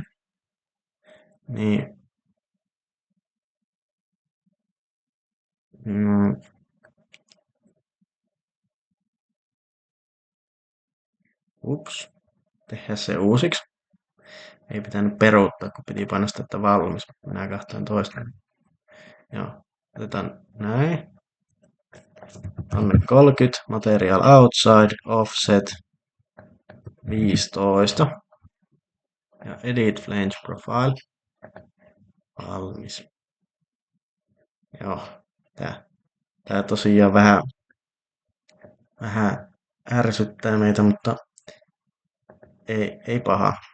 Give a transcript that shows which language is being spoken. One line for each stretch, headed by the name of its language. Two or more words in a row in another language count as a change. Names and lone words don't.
Finnish: Niin, mm, ups, tehdään se uusiksi. Ei pitänyt peruuttaa, kun piti painaa että valmis. Minä katsoin toista. Joo, otetaan näin.
English: Anne 30, material outside, offset 15.
Finnish: Ja
English: edit flange profile.
Finnish: Valmis. Joo, tää tosiaan vähän ärsyttää meitä, mutta ei paha.